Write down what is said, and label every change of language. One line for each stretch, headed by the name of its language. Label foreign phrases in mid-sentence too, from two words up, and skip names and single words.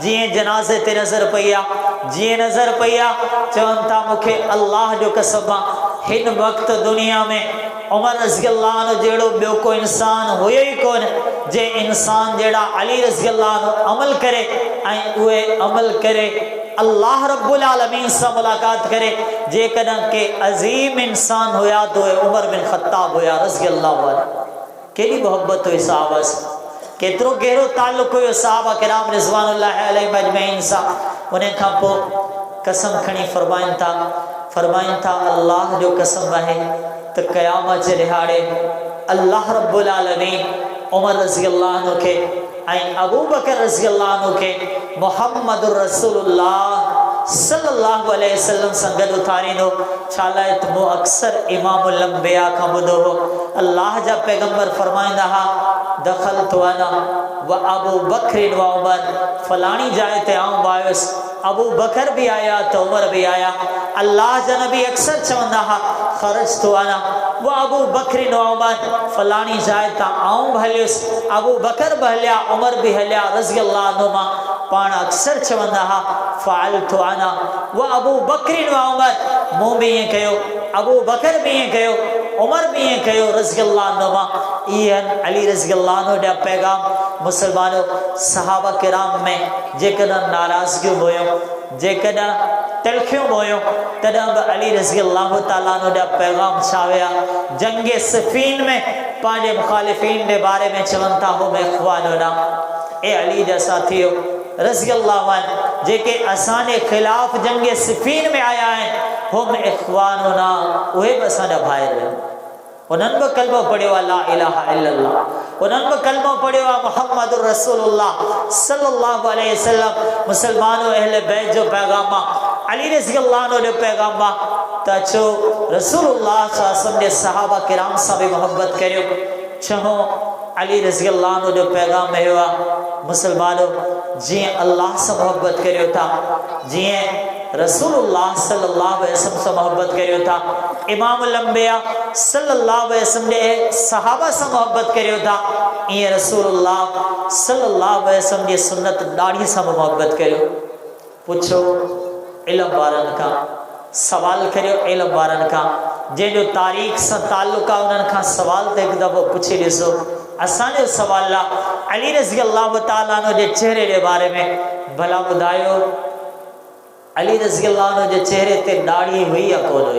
Sindhi: जीअं जनाज़े ते नज़र पई आहे, जीअं नज़र पई आहे, चवनि था मूंखे अल्लाह जो कसम आहे हिन वक़्तु दुनिया में उमर
Arabic: رضي الله عنه
Sindhi: जहिड़ो ॿियो को इंसान हुयो ई कोन जे इंसान जहिड़ा अली
Arabic: رضي الله عنه
Sindhi: अमल करे ऐं उहे अमल करे
Arabic: الله رب العالمين
Sindhi: से मुलाकात करे। जेकॾहिं के अज़ीम इंसान हुया तो उमर बिन ख़त्ताब हुया
Arabic: رضي الله عنه.
Sindhi: केॾी मोहब्बत हुई सहाबा सां, केतिरो गहरो ताल्लुक़ हुयो
Arabic: الصحابة الكرام رضوان الله عليهم أجمعين
Sindhi: सां। उन खां पोइ कसम खणी फरमाइनि था अल्लाह जो कसम आहे त क़यामत जे ॾिहाड़े
Arabic: الله رب العالمين
Sindhi: उमर
Arabic: رضي الله عنه
Sindhi: खे ऐं अबू बकर
Arabic: رضي الله عنه
Sindhi: खे
Arabic: محمد رسول الله صلى الله عليه وسلم
Sindhi: सां गॾु उथारींदो। छा लाइ त मूं अक्सर
Arabic: إمام الأنبياء
Sindhi: खां ॿुधो हो अल्लाह जा पैगंबर फरमाईंदा हा
Arabic: دخلت أنا و أبو بكر و عمر,
Sindhi: फलाणी जाइ ते आऊं आयुसि, अबू बकर भी आया तो उमर भी आया। अल्लाह जा नबी अक्सर चवंदा हा
Arabic: خرجت أنا و أبو بكر و عمر,
Sindhi: फलाणी जाइ ता आऊं भी हलियुसि, अबू बकर भी हलिया, उमर भी हलिया
Arabic: رضي الله عنهما.
Sindhi: पाण अक्सर चवंदा हा
Arabic: فعلت أنا و أبو بكر و عمر,
Sindhi: मूं भी ईअं कयो, अबू बकर भी ईअं कयो, उमर भी ईअं कयो
Arabic: رضي الله عنهما.
Sindhi: इहे अली
Arabic: رضي الله عنه
Sindhi: ॾा पैगाम मुसलमानो
Arabic: الصحابة الكرام
Sindhi: में जेकॾहिं नाराज़गियूं हुयूं, जेकॾहिं तिलखियूं हुयूं, तॾहिं बि अली
Arabic: رضي الله تعالى عنه
Sindhi: ॾा पैगाम छा हुया। जंगे सिफ़ीन में पंहिंजे मुखालिफ़ीन जे बारे में चवनि था
Arabic: هم إخواننا,
Sindhi: ए अली जा साथियो
Arabic: رضي الله عنه
Sindhi: जेके असांजे ख़िलाफ़ जंगे सिफ़ीन में आया आहिनि
Arabic: هم إخواننا,
Sindhi: उहे बि असांजा भाइर आहिनि। उन्हनि बि कलमो पढ़ियो आहे
Arabic: لا إله إلا الله,
Sindhi: उन्हनि बि कलमो पढ़ियो आहे
Arabic: محمد رسول الله صلى الله عليه وسلم.
Sindhi: मुसलमानो अहले बैत जो पैगाम आहे, अली
Arabic: رضي الله عنه
Sindhi: जो पैगाम आहे त अचो
Arabic: رسول الله صلى الله عليه وسلم
Sindhi: जे
Arabic: الصحابة الكرام
Sindhi: सां बि मोहब्बत करियो। छो अली
Arabic: رضي الله عنه
Sindhi: जो पैगाम इहो आहे मुसलमानो जीअं अल्लाह सां मोहब्बत करियो था, जीअं
Arabic: رسول الله صلى الله عليه وسلم
Sindhi: से मोहब्बत करियो था,
Arabic: إمام الأنبياء صلى الله عليه وسلم
Sindhi: जे सहाबा से मोहब्बत करियो था, ईअं
Arabic: رسول الله صلى الله عليه وسلم
Sindhi: जी सुन्नत दाढ़ी से मोहब्बत करियो। पुछो इल्म वारनि खां, सवाल करियो इल्म वारनि खां, जंहिंजो तारीख़ सां ताल्लुक़ आहे उन्हनि खां सवाल त हिकु दफ़ो पुछी ॾिसो। असांजो सवाल आहे अली
Arabic: رضي الله تعالى عنه
Sindhi: जे चेहरे जे बारे में, भला ॿुधायो अली
Arabic: رضي الله عنه
Sindhi: जे चेहरे ते दाढ़ी हुई या कोन हुई?